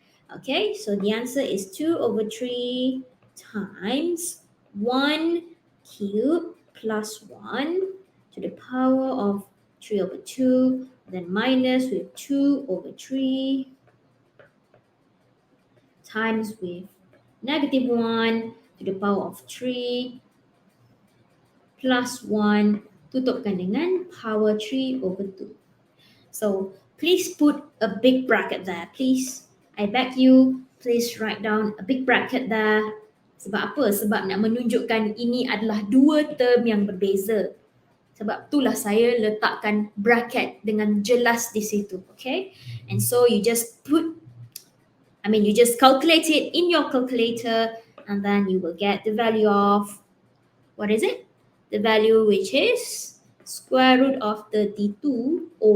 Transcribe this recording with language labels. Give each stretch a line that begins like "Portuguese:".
English: Okay, so the answer is 2/3 times 1 cubed plus 1 to the power of 3/2, then minus with 2/3 times with -1 to the power of 3 plus 1,
Malay: tutupkan dengan
English: power 3/2. So please put a big bracket there, please. I beg you, please write down a big bracket there.
Malay: Sebab apa? Sebab nak menunjukkan ini adalah 2 term yang berbeza. Sebab itulah saya letakkan bracket dengan jelas di situ, okay?
English: And so you just calculate it in your calculator and then you will get the value of, what is it? The value which is square root of 32/3.